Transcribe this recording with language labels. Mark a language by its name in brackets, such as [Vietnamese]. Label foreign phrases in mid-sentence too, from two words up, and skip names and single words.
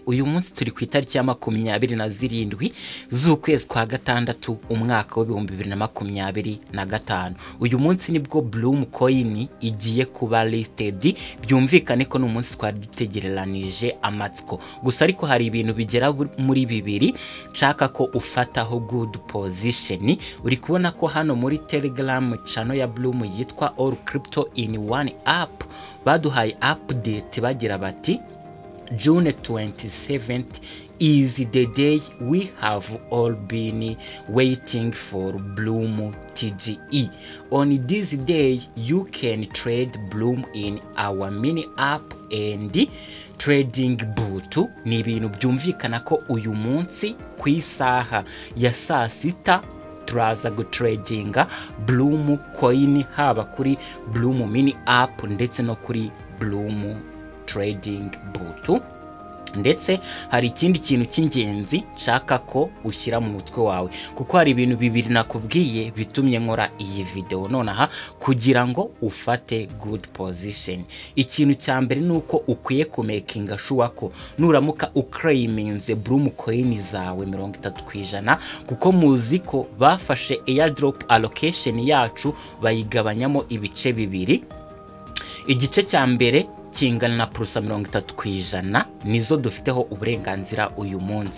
[Kinyarwanda] Uyu munsi turi ku itariki ya 27 z'ukwezi kwa gatandatu umwaka wa 2025. Uyu munsi nibwo Bloom Coin igiye kuba listed. Byumvikane ko n'umunsi twari dutegereranije amatsiko. Gusa ariko hari ibintu bigera muri bibiri nshaka ko ufataho [English] good position. [Kinyarwanda] Uri kubona ko hano muri [English] Telegram channel [Kinyarwanda] ya Bloom yitwa All Crypto in One App baduhaye update bagira bati [English] June 27th is the day we have all been waiting for Bloom TGE. On this day you can trade Bloom in our mini app and trading boot. [Kinyarwanda] Ni ibintu byumvikana ko uyu munsi ku isaha ya saa sita turaza gutradinga Bloom Coin haba kuri Bloom mini app ndetse no kuri Bloom trading boot. Ndetse hari ikindi kintu cy'ingenzi nshaka ko ushyira mu mutwe wawe kuko hari ibintu bibiri nakubwiye bitumye nkora iyi video nonaha kugira ngo ufate [English] good position. [Kinyarwanda] Ikintu cya mbere nuko ukwiye kumakinga sure ko nuramuka uclaiminze Bloom Coin zawe 30% kuko muzi ko bafashe [English] airdrop allocation [Kinyarwanda] yacu bayigabanyamo ibice bibiri. Igice cya mbere kingana na +30% nizo dufiteho uburenganzira uyu munsi.